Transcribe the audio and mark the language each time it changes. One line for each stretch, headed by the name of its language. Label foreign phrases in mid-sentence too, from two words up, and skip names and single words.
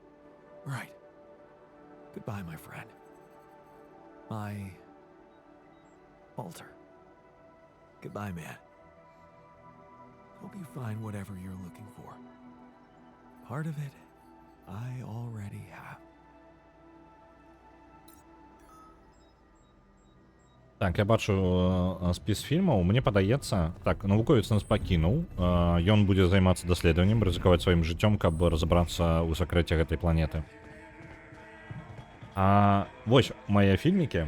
English: Right. Goodbye, my friend. My Walter. Goodbye, man. Hope you find whatever you're looking for. Part of it, I already have.
Belarusian: Так, я бачу спіс фільмаў. Мне падаецца, так, навуковец нас пакінуў. Ён будзе займацца даследаваннем, рызыкаваць сваім жыццём, каб разабрацца ў сакрэце гэтай планеты. Вось мае фільмікі.